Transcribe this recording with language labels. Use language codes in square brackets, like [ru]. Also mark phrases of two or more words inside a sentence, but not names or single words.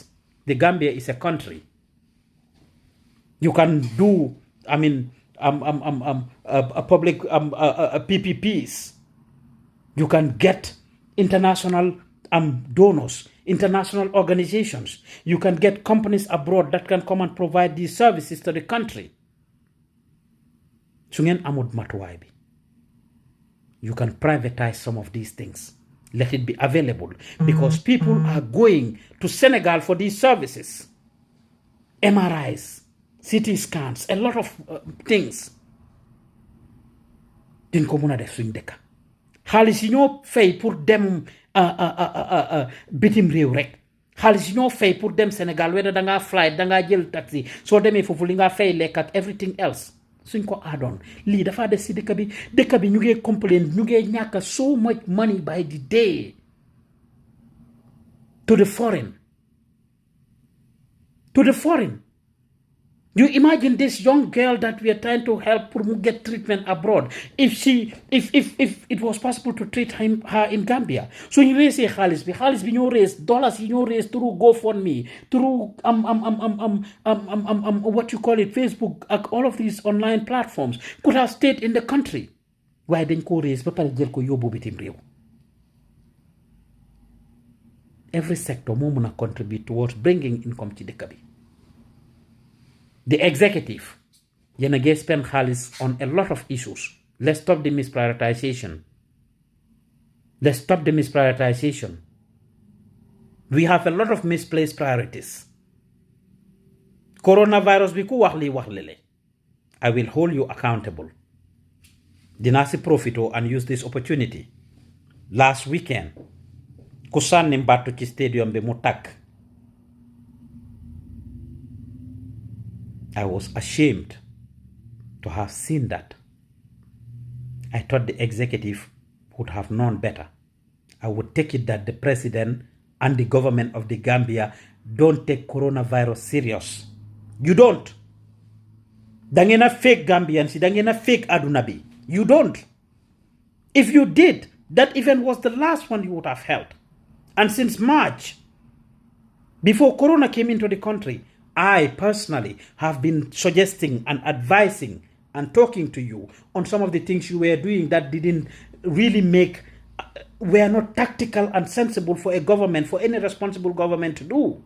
[en] The Gambia is a country. You can do, public PPPs. You can get international donors, international organizations. You can get companies abroad that can come and provide these services to the country. [wo] Su ngeen amut matuwaay bi, [en] you can privatize some of these things. Let it be available because people are going to Senegal for these services. MRIs, CT scans, a lot of things. [wo] Duñ ko mën a def suñ dëkk. Xaalis yi ñoo fay pour dem bitim réew rek. Xaalis yi ñoo fay pour dem Sénégal whether da ngaa flight da ngaa jël taxi soo demee foofu li nga fay lekk ak [en] everything else [wo] suñ ko aadoon lii dafa des si dëkk bi ñu ngi complain ñu ngi ñàkk [en] so much money by the day to the foreign. You imagine this young girl that we are trying to help to get treatment abroad. If it was possible to treat her in Gambia. So you raise [wo] xaalis bi ñoo [en] raise dollars [wo] yi ñoo [en] raise through GoFundMe, through what you call it, Facebook, all of these online platforms could have stayed in the country. [wo] Why dañ ko raise ba pare jël ko yóbbu bitim réew. [en] Every sector [wo] moo mën a [en] contribute towards bringing income [wo] ci dëkk bi. [en] The executive, [wo] yéen a ngi [en] spend xaalis on a lot of issues. Let's stop the misprioritization. We have a lot of misplaced priorities. [wo] Coronavirus bi ku wax lii wax lele. [en] I will hold you accountable. [wo] Dinaa si profito [en] and use this opportunity. Last weekend, [wo] ku sànni mbattu ci stadium bi mu tàkk. [en] I was ashamed to have seen that. I thought the executive would have known better. I would take it that the president and the government of the Gambia don't take coronavirus serious. You don't. [wo] Da ngeen a [en] fake Gambians, [wo] da ngeen a fake aduna bi. [en] You don't. If you did, that event was the last one you would have held. And since March, before corona came into the country, I personally have been suggesting and advising and talking to you on some of the things you were doing that didn't really were not tactical and sensible for a government, for any responsible government to do.